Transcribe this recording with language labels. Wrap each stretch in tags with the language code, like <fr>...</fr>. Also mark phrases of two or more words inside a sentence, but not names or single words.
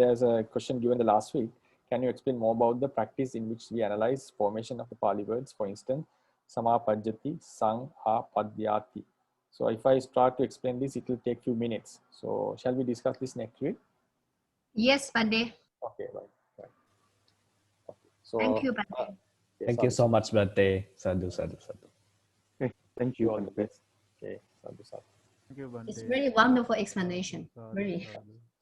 <en>There's a question given the last week. Can you explain more about the practice in which we analyze formation of the Pāli words? For instance,</en> <pi>Samapajjati, Sang, Ha, Padyati.</pi> <en>So if I start to explain this, it will take few minutes. So shall we discuss this next week? Yes, Bhante. Okay, right. Okay. So, Thank you, Bhante. Thank you so much, Bhante.</en> <pi>Sadhu, sadhu, sadhu.</pi> <en>Okay, thank You you. all the best.</en> <pi>Okay, sadhu, sadhu.</pi> <en>Thank you, Bhante. It's really wonderful explanation. Sadhu, Really. sadhu.</en>